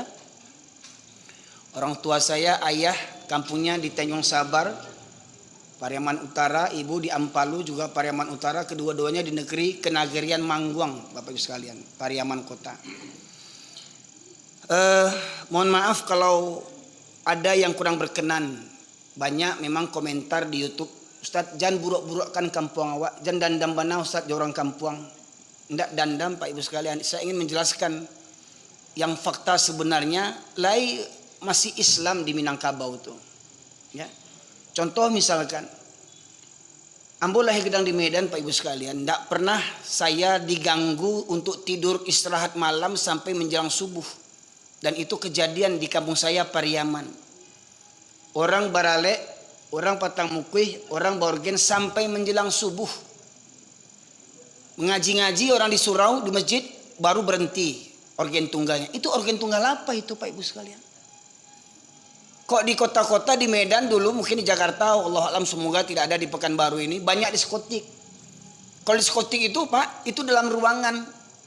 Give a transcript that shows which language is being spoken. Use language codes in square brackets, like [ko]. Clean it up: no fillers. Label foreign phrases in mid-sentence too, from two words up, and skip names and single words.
[id] Orang tua saya, ayah kampungnya di Tanjung Sabar, Pariaman Utara, ibu di Ampalu juga Pariaman Utara, kedua-duanya di negeri Kenagarian Mangguang, Bapak Ibu sekalian, Pariaman Kota. Mohon maaf kalau ada yang kurang berkenan. Banyak memang komentar di YouTube, Ustadz [min] jangan buruk-burukkan kampung awak, jangan dandam bana Ustadz di orang kampung. [id] Tidak dandam Pak Ibu sekalian, saya ingin menjelaskan yang fakta sebenarnya lai masih Islam di Minangkabau itu. Ya. Contoh misalkan, [min] ambo lahir gedang [id] di Medan Pak Ibu sekalian, tidak pernah saya diganggu untuk tidur istirahat malam sampai menjelang subuh. Dan itu kejadian di kampung saya Pariaman. Orang Barale, orang Patang Mukih, orang Borgen sampai menjelang subuh. Mengaji-ngaji orang di surau, di masjid, baru berhenti organ tunggalnya. Itu organ tunggal apa itu Pak Ibu sekalian? Kok di kota-kota di Medan dulu, mungkin di Jakarta, Allah alam semoga tidak ada di Pekanbaru ini, banyak diskotik. Kalau diskotik itu Pak, itu dalam ruangan.